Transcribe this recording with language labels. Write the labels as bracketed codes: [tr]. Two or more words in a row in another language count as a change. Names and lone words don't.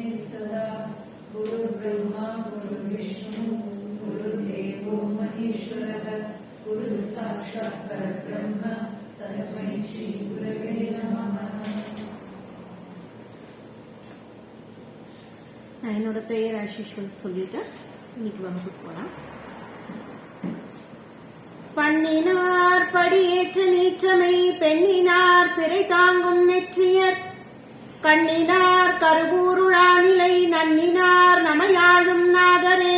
[sa] सदा गुरु ब्रह्मा गुरु विष्णु गुरुदेवो महेश्वरः गुरु साक्षात् परब्रह्म तस्मै श्री गुरवे नमः. [ta] நான் என்னோட பிரேயர் ஆஷிஷ்வல் சொல்லிட்டு இன்னைக்கு வகுப்புக்கு போலாம். பண்ணினார் படியேற்ற நீற்றமை பெண்ணினார் பிறை தாங்கும் நெற்றியர் கண்ணினார் கருவூருளானிலை நன்னினார் நமையாளும் நாதரே